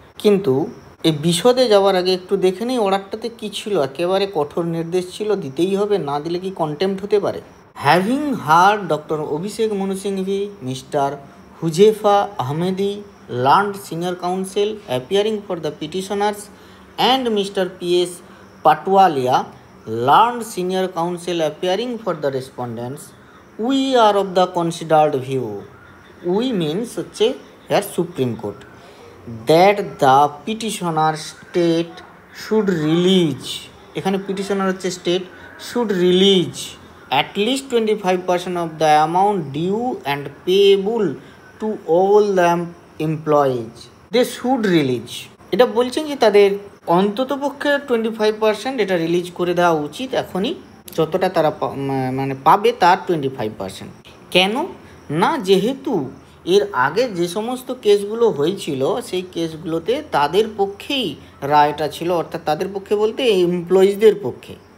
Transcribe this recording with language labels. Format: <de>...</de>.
<bn>কিন্তু এই বিশদে যাওয়ার আগে একটু দেখে নিই অর্ডারটাতে কী ছিল। একেবারে কঠোর নির্দেশ ছিল, দিতেই হবে, না দিলে কি কন্টেম্প্ট হতে পারে।</bn> <en>Having heard doctor Abhishek Manu Singhvi, mister Huzefa Ahmadi, learned senior counsel appearing for the petitioners, and Mr. P.S. Patwalia, learned senior counsel appearing for the respondents, we are of the considered view, we means হচ্ছে here Supreme Court, that the petitioner state should release, এখানে petitioner হচ্ছে state, should release at least 25% of the amount due and payable to all the employees. They should release,</en> <bn>এটা বলছেন যে তাদের অন্তত পক্ষে 25% এটা রিলিজ করে দেওয়া উচিত এখনই, যতটা তারা মানে পাবে তার 25%। কেন না, যেহেতু এর আগে যে সমস্ত কেসগুলো হয়েছিল সেই কেসগুলোতে তাদের পক্ষেই রায়টা ছিল, অর্থাৎ তাদের পক্ষে বলতে এমপ্লয়িজদের পক্ষে।</bn>